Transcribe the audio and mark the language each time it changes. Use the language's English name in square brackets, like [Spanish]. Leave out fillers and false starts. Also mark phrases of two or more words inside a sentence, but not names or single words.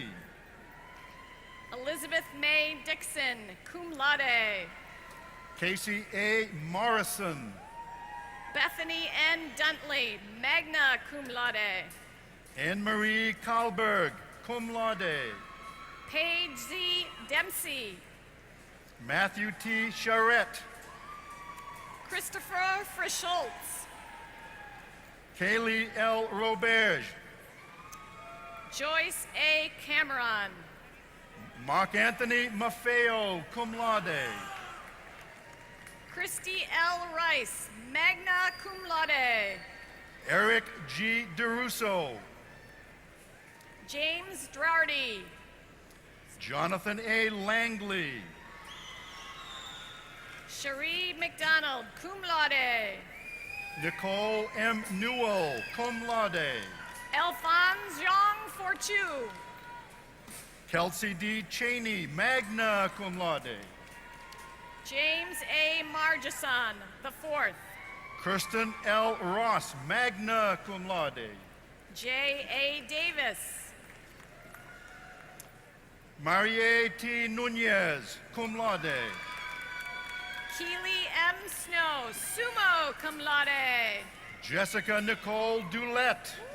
[English] Elizabeth May Dixon, [Latin] cum laude. [English] Casey A. Morrison. Bethany N. Duntley, [Latin] magna cum laude. [English] Anne-Marie Kalberg, [Latin] cum laude. [English] Paige Z. Dempsey. Matthew T. Charette. Christopher Frischholtz. Kaylee L. Roberge. Joyce A. Cameron. Mark Anthony Maffeo, [Latin] cum laude. [English] Christy L. Rice, [Latin] magna cum laude. [English] Eric G. DeRusso. James Drardy. Jonathan A. Langley. Cherie McDonald, [Latin] cum laude. [English] Nicole M. Newell, [Latin] cum laude. [English] Alphonse Jean Fortu. Kelsey D. Cheney, [Latin] magna cum laude. [English] James A. Margeson, the fourth. Kirsten L. Ross, [Latin] magna cum laude. [English] J. A. Davis. Marie T. Nunez, [Latin] cum laude. [English] Keely M. Snow, [Latin] summa cum laude. [English] Jessica Nicole Dulette.